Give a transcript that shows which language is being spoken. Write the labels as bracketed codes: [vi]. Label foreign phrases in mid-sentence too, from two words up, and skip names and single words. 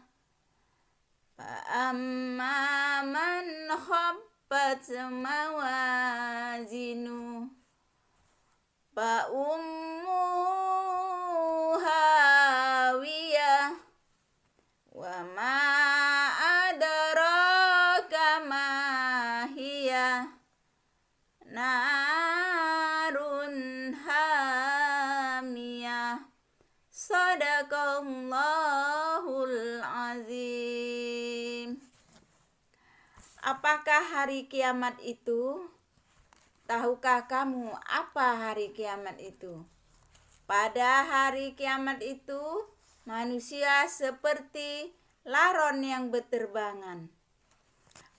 [ar] فأما من خفت موازينه فأمه هاوية. وما أدراك ما هيه نار حامية. صدق الله العظيم. [id] Apakah hari kiamat itu? Tahukah kamu apa hari kiamat itu? Pada hari kiamat itu, manusia seperti laron yang berterbangan.